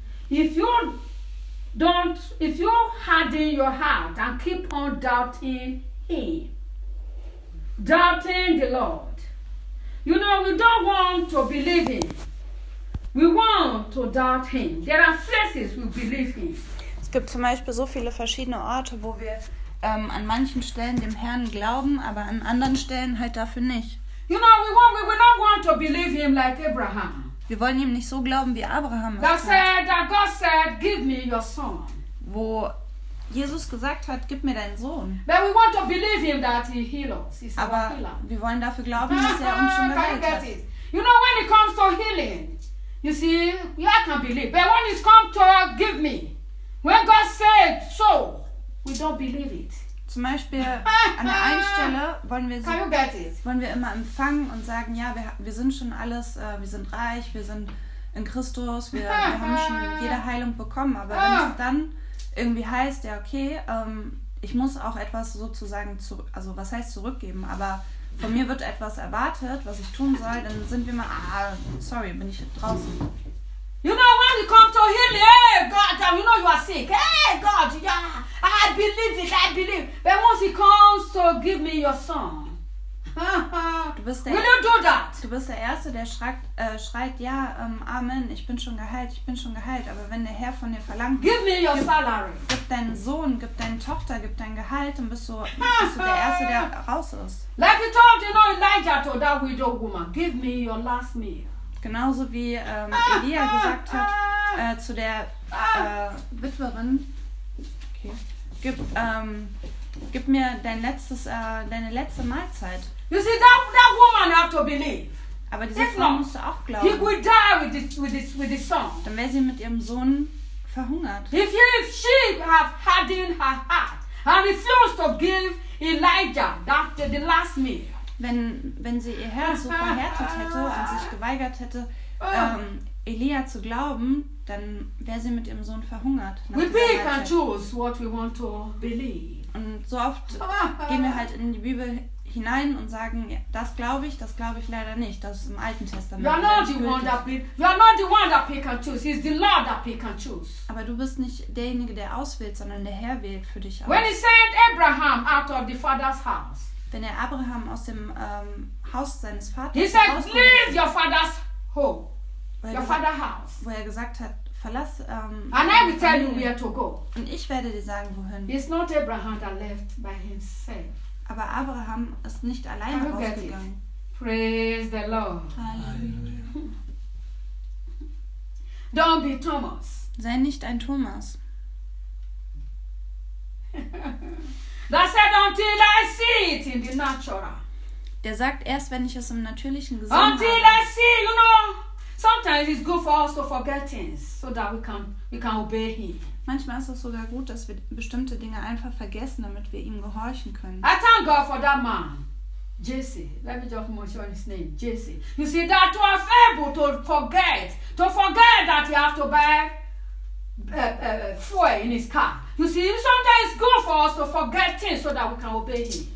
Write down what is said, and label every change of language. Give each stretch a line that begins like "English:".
English: If you harden your heart and keep on doubting him, doubting the Lord. You know, we don't want to believe him. We want to doubt him. There are places we believe him.
German: Es gibt zum Beispiel so viele verschiedene Orte, wo wir an manchen Stellen dem Herrn glauben, aber an anderen Stellen halt dafür nicht.
English: You know, we don't want to believe him like Abraham.
German: Wir wollen ihm nicht so glauben wie Abraham.
English: That God said, give me your son.
German: Wo Jesus gesagt hat, gib mir deinen Sohn.
English: But we want to believe him that he heals us. He's
German: aber wir wollen dafür glauben, dass er uns schon geheilt hat.
English: You know, when it comes to healing, you see, yeah, I can believe. But when it comes to give me, when God said so, we don't believe it.
German: Zum Beispiel an der einen Stelle wollen wir immer empfangen und sagen, ja, wir sind schon alles, wir sind reich, wir sind in Christus, wir haben schon jede Heilung bekommen, aber wenn es dann irgendwie heißt, ja, okay, ich muss auch etwas sozusagen, also was heißt zurückgeben, aber von mir wird etwas erwartet, was ich tun soll, dann sind wir mal, bin ich draußen.
English: You know, when you come to heal, hey, God, you know you are sick. Hey, God, yeah, I believe it, I believe. But once he comes to give me your son, will you do that?
German: Du bist der Erste, der schreit, ja, Amen, ich bin schon geheilt, ich bin schon geheilt. Aber wenn der Herr von dir verlangt,
English: give me your salary.
German: Gib deinen Sohn, gib deine Tochter, gib dein Gehalt, dann bist du der Erste, der raus ist.
English: Like he told, you know, Elijah to that widow woman, give me your last meal.
German: Genauso wie Elia gesagt hat zu der Witwerin, okay, gib mir deine letzte Mahlzeit.
English: You see, that woman have to believe.
German: Aber diese Frau musste auch glauben.
English: He will die with his son.
German: Dann wäre sie mit ihrem Sohn verhungert.
English: If she have hardened her heart and refused to give Elijah the last meal.
German: Wenn sie ihr Herz so verhärtet hätte und sich geweigert hätte, Elia zu glauben, dann wäre sie mit ihrem Sohn verhungert.
English: We pick and choose what we want to believe.
German: Und so oft gehen wir halt in die Bibel hinein und sagen, ja, das glaube ich leider nicht. Das ist im Alten Testament.
English: You are not the one that pick and choose. It's the Lord that pick and choose.
German: Aber du bist nicht derjenige, der auswählt, sondern der Herr wählt für dich aus.
English: When he sent Abraham out of the father's house.
German: wenn er Abraham aus dem Haus seines Vaters...
English: He said, leave your father's home. Your father's house.
German: Wo er gesagt hat, verlass...
English: And I will tell you where to go.
German: Und ich werde dir sagen, wohin.
English: It's not Abraham that left by himself.
German: Aber Abraham ist nicht alleine rausgegangen.
English: Praise the Lord. Hallelujah. Don't be Thomas.
German: Sei nicht ein Thomas.
English: That said until I see it in the natural.
German: Der sagt erst, wenn ich es im natürlichen gesehen habe.
English: Until I see, you know, sometimes it's good for us to forget things, so that we can obey him.
German: Manchmal ist es sogar gut, dass wir bestimmte Dinge einfach vergessen, damit wir ihm gehorchen können.
English: I thank God for that man, Jesse. Let me just mention his name, Jesse. You see, that was able to forget that he have to bear fuel in his car. You see, sometimes it's good for us to forget things so that we can obey him.